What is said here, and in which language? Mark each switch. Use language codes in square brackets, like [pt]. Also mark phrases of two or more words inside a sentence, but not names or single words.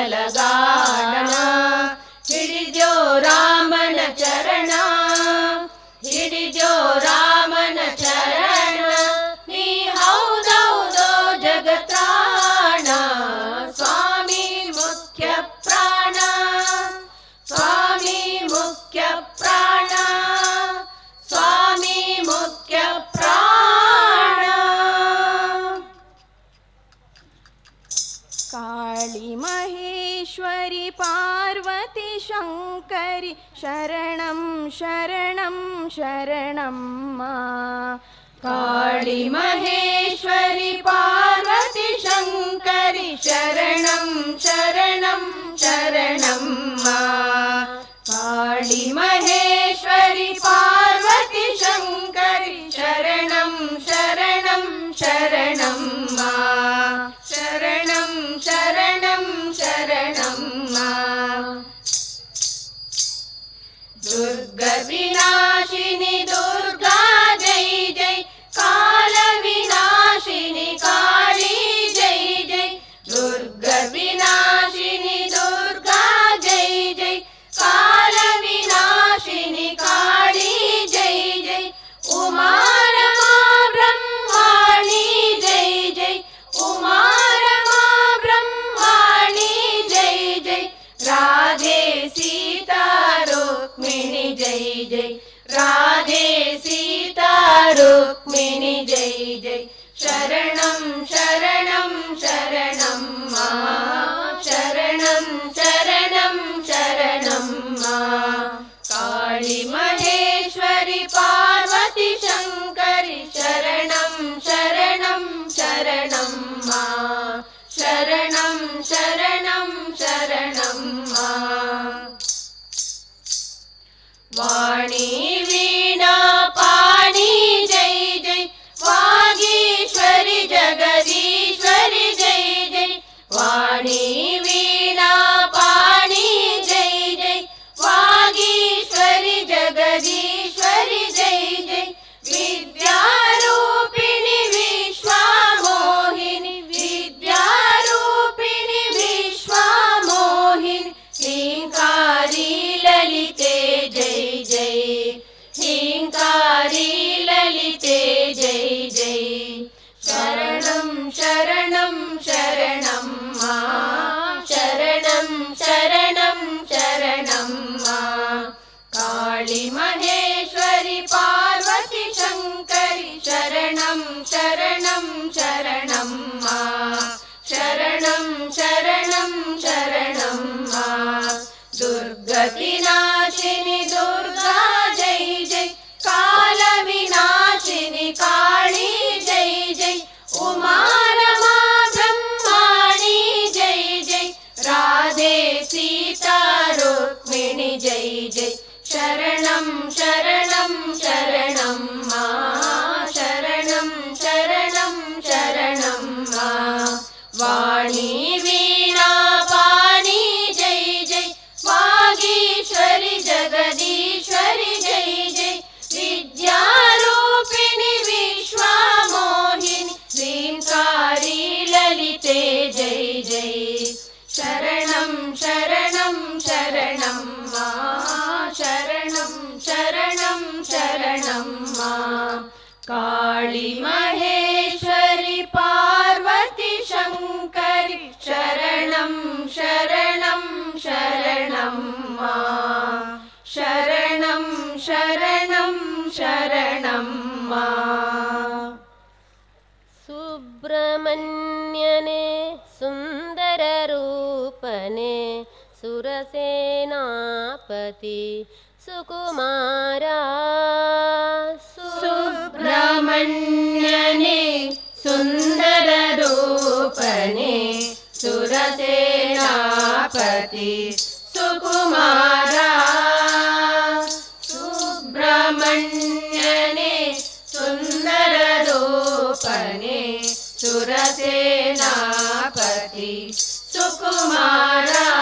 [kn] ಗಾಣ ಹಿಡಿದ್ಯೋ ರಾಮನ ಚರಣ ಹಿಡಿದ್ಯೋ ರಾಮನ ಚರಣ ನೀ ಹೌದೌದೋ ಜಗತ್ರಾಣ ಸ್ವಾಮಿ ಮುಖ್ಯ ಪ್ರಾಣ ಸ್ವಾಮಿ ಮುಖ್ಯ ಪ್ರಾಣ ಸ್ವಾಮಿ ಮುಖ್ಯ ಪ್ರಾಣ [sa] काळी महेश्वरी पार्वती शङ्करि शरणं शरणं शरणं मा काळी महेश्वरी पार्वती शङ्करि शरणं शरणं शरणं मा काळी महेश्वरी पार्वती शङ्करि शरणं शरणं शरणं मा शरणं शरणं शरणं मा दुर्गविनाशिनि दुर्गा जय जय कालविनाशिनि काली जय जय दुर्गविनाशिनि दुर्गा जय जय कालविनाशिनि काली जय जय उमा रमा ब्रह्माणि जय जय उमा रमा ब्रह्माणि जय जय राधे सीता रुक्मिणी जय जय राधे सीता रुक्मिणी जय जय शरणं शरणं शरणं मा शरणं शरणं शरणं मा काळी महेश्वरी पार्वती शङ्करि शरणं शरणं शरणं मा शरणं शरणं शरणं मा वाणी वीणा पाणी जय जय वागीश्वरी जगदीश्वरी जय जय वाणी वीणा पाणी जय जय वागीश्वरी जगदीश्वरी जय जय विद्यारूपिणि विश्वामोहिनि विद्यारूपिणि विश्वामोहिनि ह्रीङ्कारी ललिते जय जय ह्रीङ्कारी ललिते जय जय शरणं शरणं शरणं मा शरणं शरणं शरणं मा काळी महेश्वरी पार्वती शङ्करि शरणं शरणं शरणं मा शरणं शरणं शरणं मा दुर्गतिनाशिनि दुर्गा जय जय कालविनाशिनि काली जय जय उमा रमा ब्रह्माणि जय जय राधे सीता रुक्मिणी जय जय शरणं शरणं शरणं मा शरणं शरणं शरणं मा वाणी वीणा पाणी जय जय वागीश्वरी जगदीश्वरी जय जय विद्यारूपिणि विश्वामोहिनि ह्रीङ्कारी ललिते जय जय शरणं शरणं शरणं मा शरणं शरणं शरणं मा काळी महेश्वरी पार्वती शङ्करि शरणं शरणं शरणं मा शरणं शरणं शरणं मा [kn] ಸುಬ್ರಹ್ಮಣ್ಯನೇ ಸುಂದರ ರೂಪನೆ ಸುರಸೇನಾಪತಿ ಸುಕುಮಾರ ಸುಬ್ರಹ್ಮಣ್ಯನೇ ಸುಂದರ ರೂಪನೆ ಸುರಸೇನಾಪತಿ ಸುಕುಮಾರ ಸುಬ್ರಹ್ಮಣ್ಯನೇ ಸುಂದರ ರೂಪನೆ ಸುರಸೇನಾಪತಿ ಸುಕುಮಾರ